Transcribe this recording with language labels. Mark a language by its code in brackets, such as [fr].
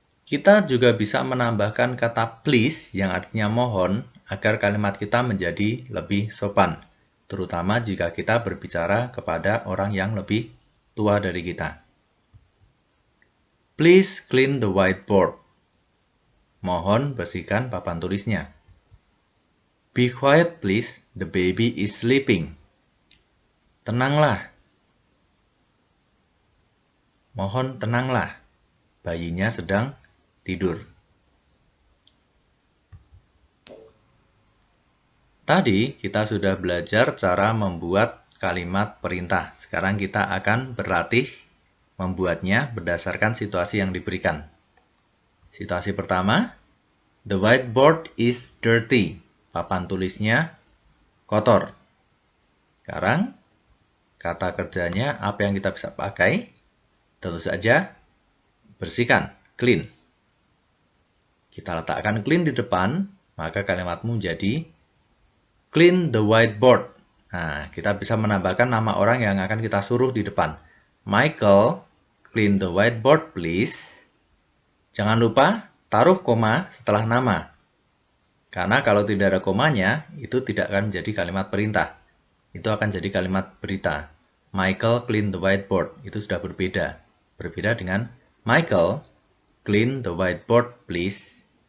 [id] Kita juga bisa menambahkan kata please yang artinya mohon agar kalimat kita menjadi lebih sopan, terutama jika kita berbicara kepada orang yang lebih tua dari kita. [en] Please clean the whiteboard. [id] Mohon bersihkan papan tulisnya. [en] Be quiet please, the baby is sleeping. [id] Tenanglah. Mohon tenanglah, bayinya sedang tidur. Tadi kita sudah belajar cara membuat kalimat perintah. Sekarang kita akan berlatih membuatnya berdasarkan situasi yang diberikan. Situasi pertama, [en] the whiteboard is dirty. [id] Papan tulisnya kotor. Sekarang, kata kerjanya apa yang kita bisa pakai? Tentu saja, bersihkan, clean. Kita letakkan clean di depan, maka kalimatmu jadi [en] clean the whiteboard. [id] Nah, kita bisa menambahkan nama orang yang akan kita suruh di depan. [en] Michael, clean the whiteboard please. [id] Jangan lupa taruh koma setelah nama. Karena kalau tidak ada komanya, itu tidak akan menjadi kalimat perintah. Itu akan jadi kalimat berita. [en] Michael clean the whiteboard. [id] Itu sudah berbeda. Berbeda dengan [en] Michael clean the whiteboard please.